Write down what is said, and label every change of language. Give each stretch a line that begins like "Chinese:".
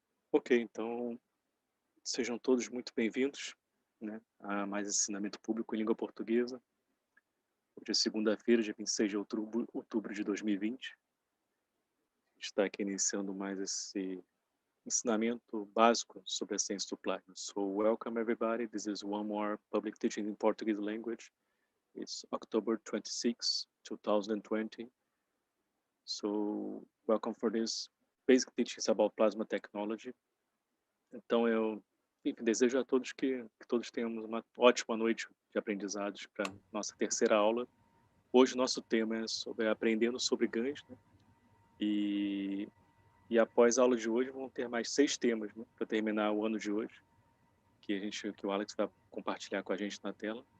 Portuguese: Ok, então sejam todos muito bem-vindos, né, a mais ensinamento público em língua portuguesa. Hoje é segunda-feira, dia 26 de outubro de 2020. A gente está aqui iniciando mais esse ensinamento básico sobre a ciência do plasma.
English: So, welcome everybody. This is one more public teaching in Portuguese language. It's October 26, 2020. So, welcome for this basic teachings about plasma technology.
Portuguese: Então, enfim, desejo a todos que todos tenhamos uma ótima noite de aprendizados para nossa terceira aula. Hoje, nosso tema é sobre aprendendo sobre Gans, né? E após a aula de hoje, vão ter mais 6 temas, né, para terminar o ano de hoje, que o Alex vai compartilhar com a gente na tela.